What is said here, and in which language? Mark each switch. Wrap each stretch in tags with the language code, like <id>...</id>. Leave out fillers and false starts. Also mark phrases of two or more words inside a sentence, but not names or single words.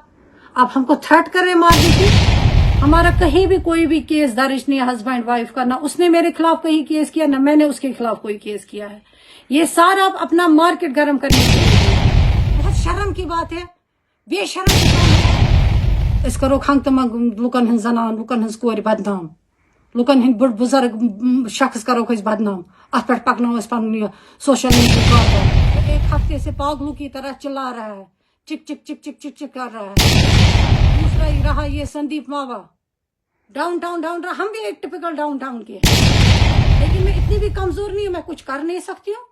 <hi>आप हमको थ्रेट कर रहे हैं मारने की। हमारा कहीं भी कोई भी केस दर्ज नहीं है</hi> <en>husband wife</en> <hi>का, ना उसने मेरे खिलाफ कहीं केस किया, ना मैंने उसके खिलाफ कोई केस किया है। ये सारा आप अपना मार्केट गर्म करने के लिए, बहुत शर्म की बात है, बेशर्म की बात है।</hi> <ks>इस करो खंग तम लुकन हन जनान, लुकन हन कोर बदनाम, लुकन हन बुढ़ बुजुर्ग शख्स करो बदनाम, अत पे पकनो पन</ks> <en>social media</en> <ks>पर।</ks> <hi>एक हफ्ते से पागलों की तरह चिल्ला रहा है, चिक चिक चिक चिक चिक चिक कर रहा है। दूसरा ही रहा ये संदीप मावा, डाउन टाउन रहा। हम भी एक टिपिकल डाउन टाउन के हैं, लेकिन मैं इतनी भी कमजोर नहीं हूँ, मैं कुछ कर नहीं सकती हूँ।</hi>